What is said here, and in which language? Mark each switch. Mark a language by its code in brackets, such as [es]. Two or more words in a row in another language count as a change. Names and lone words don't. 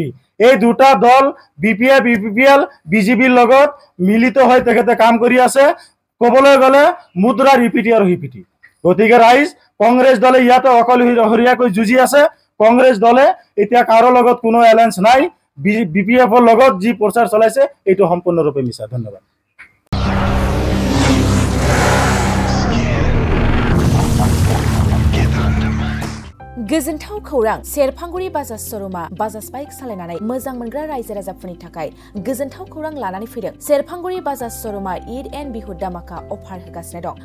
[as] এই দুটা দল BPF UPPL বিজেপিৰ লগত মিলিত হৈ তেখেতে কাম কৰি আছে। ক'বলৈ গ'লে মুদ্ৰাৰ ইপিঠি আৰু সিপিঠি। গতিকে ৰাইজ, কংগ্ৰেছ দলে ইয়াতে অকলশৰীয়াকৈ যুঁজি আছে। কংগ্ৰেছ দলে এতিয়া কাৰো লগত কোনো এলায়েন্স নাই। BPFৰ লগত যি প্ৰচাৰ চলাইছে এইটো সম্পূৰ্ণৰূপে মিছা। ধন্যবাদ। [brx] गोजोनथाव खौरां, सेरफांगुरि बाजाज श'रुमा बाजाज बाइक सालायनानै मोजां मोनग्रा रायजो राजाफोरनि थाखाय गोजोनथाव खौरां लानानै फैदों। सेरफांगुरि बाजाज श'रुमा ईद एन्ड बिहु दामाका अफार होगासिनो दं।